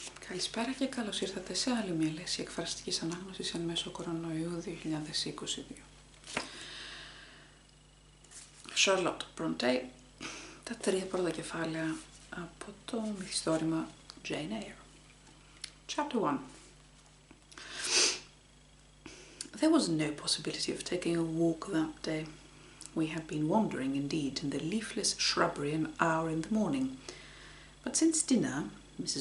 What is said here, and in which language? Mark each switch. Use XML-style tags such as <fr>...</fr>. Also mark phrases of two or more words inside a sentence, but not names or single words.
<el>Καλησπέρα και καλώς ήρθατε σε άλλη μια λέξη εκφραστικής ανάγνωσης εν μέσω κορονοϊού 2022. Charlotte Bronte, τα 3 πρώτα κεφάλαια από το μυθιστόρημα Jane Eyre.</el> <en>Chapter 1. There was no possibility of taking a walk that day. We had been wandering indeed in the leafless shrubbery an hour in the morning, but since dinner, Mrs.</en>